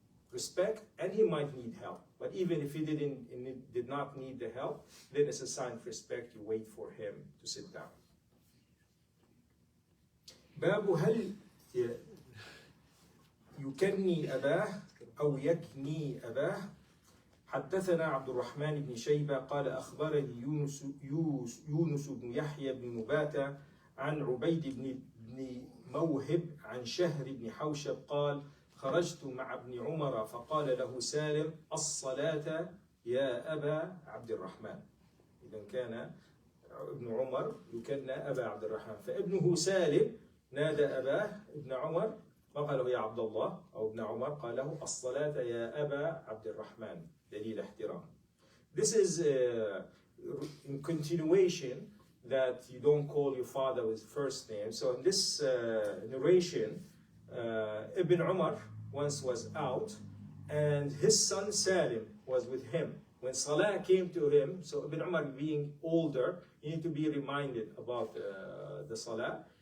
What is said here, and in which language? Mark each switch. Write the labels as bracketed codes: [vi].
[en] Respect, and he might need help. But even if he did not need the help, then it's a sign of respect. You wait for him to sit down. [ar] باب هل يكني أباه أو يكني أباه. حدثنا عبد الرحمن بن شيبة قال أخبرني يونس بن يحيى بن نباتة عن عبيد بن موهب عن شهر بن حوشب قال خرجت مع ابن عمر فقال له سالم الصلاة يا أبا عبد الرحمن. إذا كان ابن عمر يكنى أبا عبد الرحمن، فابنه سالم نادى أباه ابن عمر فقال له يا عبد الله، أو ابن عمر قال له الصلاة يا أبا عبد الرحمن، دليل احترام. [en] This is in continuation that you don't call your father with first name. So in this narration, Ibn Umar once was out and his son Salim was with him. When Salah came to him, so Ibn Umar being older, you need to be reminded about the Salah.